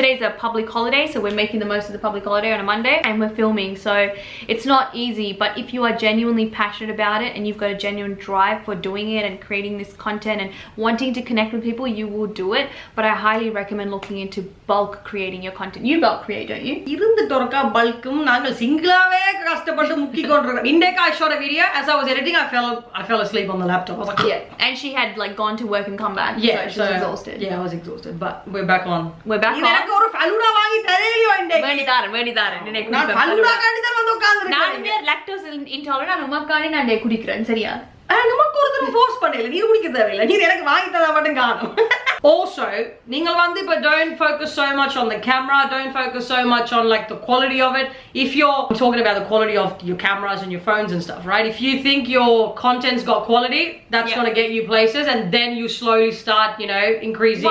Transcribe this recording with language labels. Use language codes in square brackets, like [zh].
[en] Today's a public holiday, so we're making the most of the public holiday on a Monday, and we're filming. So it's not easy, but if you are genuinely passionate about it and you've got a genuine drive for doing it and creating this content and wanting to connect with people, you will do it. But I highly recommend looking into bulk creating your content. You bulk create, don't you? [ta] இருந்துட்டோர்க்கா பல்கும் நாங்கள் சிங்கிளாவே கஷ்டப்பட்டு முக்கி கொண்டிருக்கோம். [en] Indeka I shot a video. As I was editing, I fell asleep on the laptop. I was like, Yeah, and she had like gone to work and come back. yeah, so she was exhausted. Yeah, I was exhausted, but we're back on. We're back on. [ta] எனக்கு ஒரு ஃபலூடா வாங்கி தரேலியோ intake. வேண்டிதாரன் நான் ஃபலூடா காண்டி தான் வந்து உட்கார்ந்திருக்கேன். நான் lactose intolerant, நான் உமக்காண்டி நான் குடிக்கிறேன், சரியா? நமக்கு ஒருத்தர் ஃபோர்ஸ் பண்ணல, நீ குடிக்க தேவையில்லை, நீ எனக்கு வாங்கி தரா மட்டும் காணும். [en] Also, [ta] நீங்கள் வந்து இப்ப [en] don't focus so much on the camera, don't focus so much on like the quality of it. If you're talking about the quality of your cameras and your phones and stuff, right? If you think your content's got quality, that's going to get you places, and then you slowly start, you know, increasing.